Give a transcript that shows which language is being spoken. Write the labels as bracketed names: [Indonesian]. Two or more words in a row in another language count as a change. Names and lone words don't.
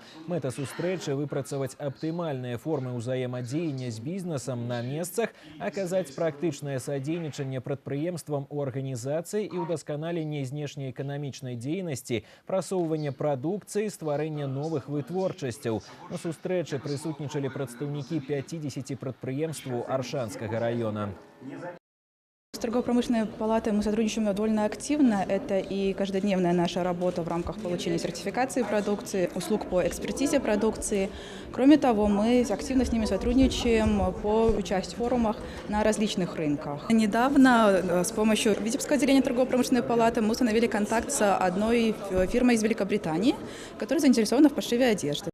[Belarusian] Мэта сустрэчы выпрацаваць аптымальныя формы ўзаемадзеяння з бізнесам на месцах, аказаць практычнае садзейнічанне прадпрыемствам у арганізацыі і ўдасканаленне знешнеэканамічнай дзейнасці, прасоўванне прадукцыі, стварэння новых вытворчасцяў. На сустрэчы прысутнічалі прадстаўнікі 50 прадпрыемстваў Аршанскага раёна. [Russian] С торгово-промышленной палатой мы сотрудничаем довольно активно. Это и каждодневная наша работа в рамках получения сертификации продукции, услуг по экспертизе продукции. Кроме того, мы активно с ними сотрудничаем по участию в форумах на различных рынках. Недавно с помощью Витебского отделения торгово-промышленной палаты мы установили контакт с одной фирмой из Великобритании, которая заинтересована в пошиве одежды.